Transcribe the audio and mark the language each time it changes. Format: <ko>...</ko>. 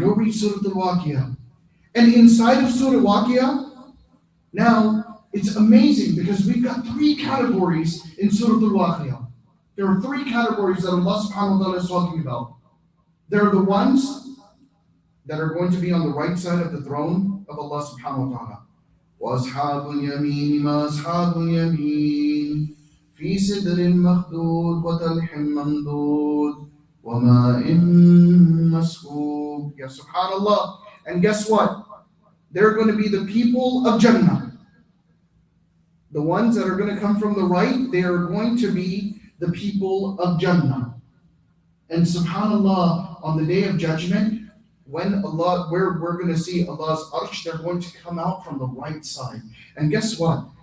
<en>Go read Surah Al-Waqiyah. And inside of Surah Al-Waqiyah, now it's amazing because we've got 3 categories in Surah Al-Waqiyah. There are 3 categories that Allah subhanahu wa ta'ala is talking about. There are the ones that are going to be on the right side of the throne of Allah subhanahu wa ta'ala.</en> <ar>وَأَصْحَابُ الْيَمِينِ مَا أَصْحَابُ الْيَمِينِ فِي سِدْرٍ مَخْدُودٍ وَطَلْحٍ مَمْدُودٍ وَمَاءٍ مَسْكُوبٍ. Ya subhanallah.</ar> <en>And guess what? They're going to be the people of Jannah. The ones that are going to come from the right, they are going to be the people of Jannah. And subhanallah, on the day of judgment, when Allah, we're going to see Allah's arsh, they're going to come out from the right side. And guess what?</en>